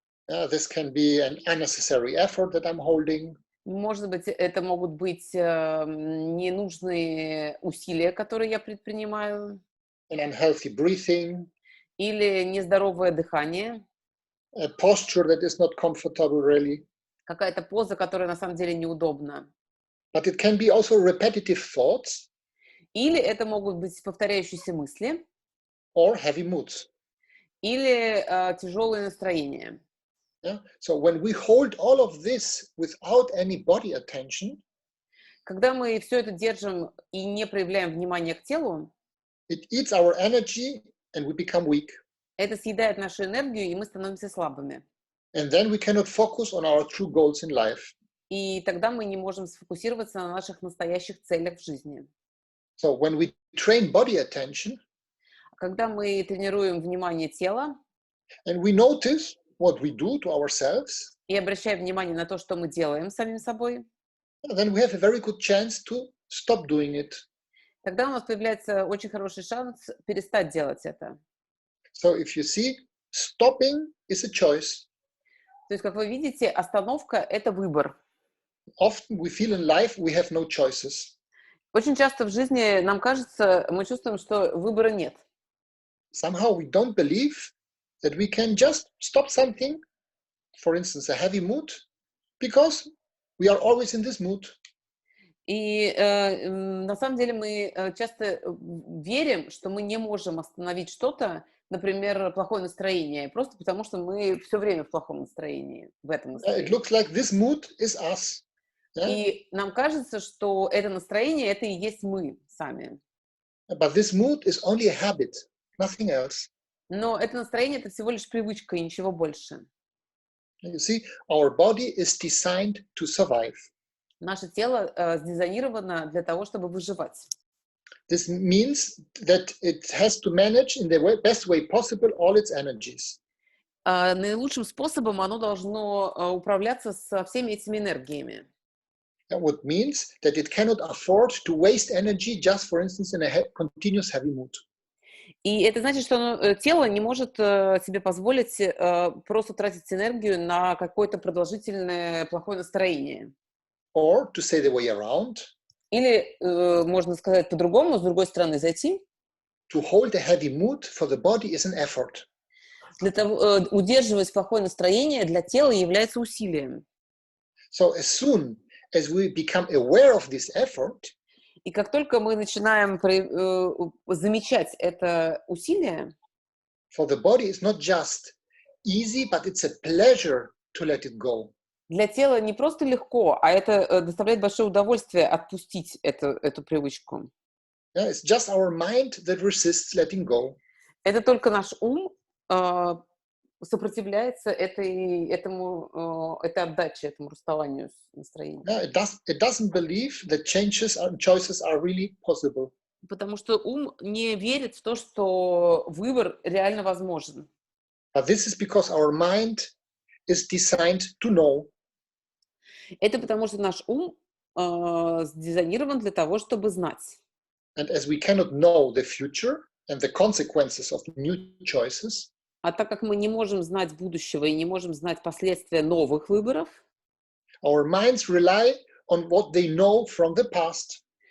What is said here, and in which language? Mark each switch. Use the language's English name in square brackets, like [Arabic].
[English] This can be an unnecessary effort that I'm holding. [Russian] Может быть, это могут быть ненужные усилия, которые я предпринимаю. [English] An unhealthy breathing. [Russian] Или нездоровое дыхание. [English] A posture that is not comfortable really. [Russian] Какая-то поза, которая на самом деле неудобна. [English] But it can be also repetitive thoughts. [Russian] Или это могут быть повторяющиеся мысли. [English] Or heavy moods. [Russian] Или тяжелое настроение. [English] Yeah? So when we hold all of this without any body attention, [Russian] когда мы все это держим и не проявляем внимания к телу, [English] it eats our energy and we become weak. [Russian] Это съедает нашу энергию, и мы становимся слабыми. [English] And then we cannot focus on our true goals in life. [Russian] И тогда мы не можем сфокусироваться на наших настоящих целях в жизни. [English] So when we train body attention, [Russian] когда мы тренируем внимание тела, [English] and we notice what we do to ourselves, [Russian] и обращаем внимание на то, что мы делаем с самим собой, [English] then we have a very good chance to stop doing it. [Russian] Тогда у нас появляется очень хороший шанс перестать делать это. [English] So if you see, stopping is a choice. [Russian] То есть, как вы видите, остановка — это выбор. [English] Often we feel in life we have no choices. [Russian] Очень часто в жизни нам кажется, мы чувствуем, что выбора нет. [English] Somehow we don't believe that we can just stop something, for instance, a heavy mood, because we are always in this mood. [Russian] И на самом деле мы часто верим, что мы не можем остановить что-то, например, плохое настроение, просто потому что мы все время в плохом настроении, в этом [English] It [Russian] настроении. [English] looks like this mood is us. Yeah? [Russian] И нам кажется, что это настроение — это и есть мы сами. [English] But this mood is only a habit, nothing else. [Russian] Но это настроение — это всего лишь привычка и ничего больше. [English] You see, our body is designed to survive. [Russian] Наше тело сдизайнировано для того, чтобы выживать. [English] This means that it has to manage in the best way possible all its energies. [Russian] Наилучшим способом оно должно управляться со всеми этими энергиями. [English] That would means that it cannot afford to waste energy just, for instance, in a continuous heavy mood. [Russian] И это значит, что тело не может себе позволить просто тратить энергию на какое-то продолжительное плохое настроение. [English] Or, to say the way around, [Russian] Или, можно сказать по-другому, с другой стороны зайти. [English] to hold a heavy mood for the body is an effort. [Russian] Для того, удерживать плохое настроение для тела является усилием. [English] So as soon as we become aware of this effort, [Russian] И как только мы начинаем замечать это усилие, [English] for the body it's not just easy, but it's a pleasure to let it go. [Russian] для тела не просто легко, а это доставляет большое удовольствие отпустить эту привычку. [English] Yeah, it's just our mind that resists letting go. [Russian] Это только наш ум сопротивляется этой отдаче, этому расставанию с настроением. [English] Yeah, it doesn't believe that changes and choices are really possible. [Russian] Потому что ум не верит в то, что выбор реально возможен. [English] But this is because our mind is designed to know. [Russian] Это потому что наш ум сдизайнирован для того, чтобы знать. [English] And as we cannot know the future and the consequences of new choices, [Russian] А так как мы не можем знать будущего и не можем знать последствия новых выборов, [English] our minds rely on what they know from the past.